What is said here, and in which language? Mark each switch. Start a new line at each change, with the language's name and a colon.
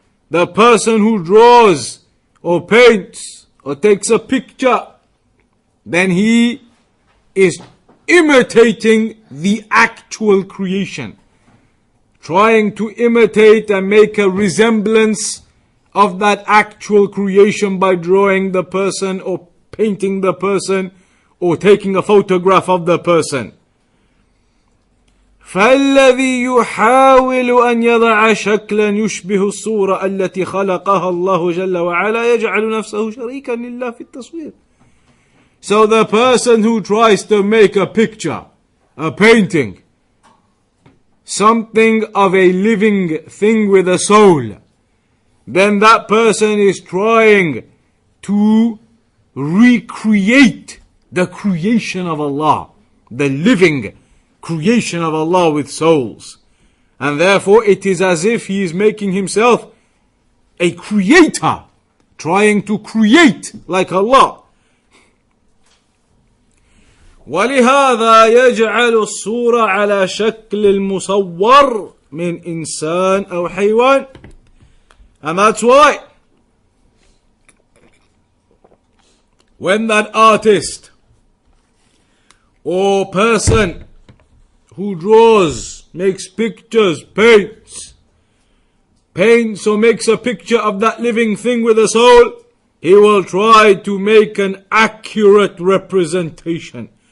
English: The person who draws or paints or takes a picture, then he is imitating the actual creation, trying to imitate and make a resemblance of that actual creation by drawing the person or painting the person or taking a photograph of the person.
Arabic: فالذي يحاول أن يضع شكلا يشبه الصورة التي خلقها الله جل وعلا يجعل نفسه شريكا لله في التصوير.
English: So the person who tries to make a picture, a painting, something of a living thing with a soul, then that person is trying to recreate the creation of Allah, the living creation of Allah with souls. And therefore it is as if he is making himself a creator, trying to create like Allah.
Arabic: ولهذا يجعل الصورة على شكل المصور من إنسان أو حيوان.
English: And that's why when that artist or person who draws, makes pictures, paints or makes a picture of that living thing with a soul, he will try to make an accurate representation.